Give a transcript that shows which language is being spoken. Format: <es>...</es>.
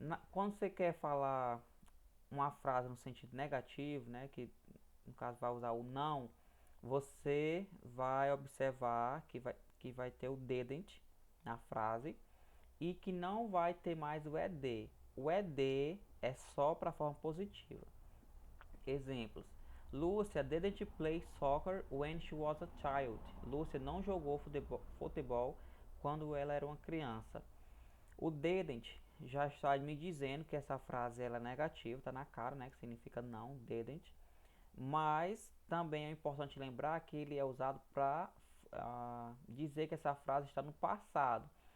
<pt>Quando você quer falar uma frase no sentido negativo, né, que no caso vai usar o não, você vai observar que vai ter o didn't na frase e que não vai ter mais o ed. O ed é só para a forma positiva. Exemplos.</pt> <en>Lúcia didn't play soccer when she was a child.</en> <pt>Lúcia não jogou futebol quando ela era uma criança. O didn't já está me dizendo que essa frase ela é negativa, está na cara, né, que significa não, didn't. Mas também é importante lembrar que ele é usado para dizer que essa frase está no passado.</pt>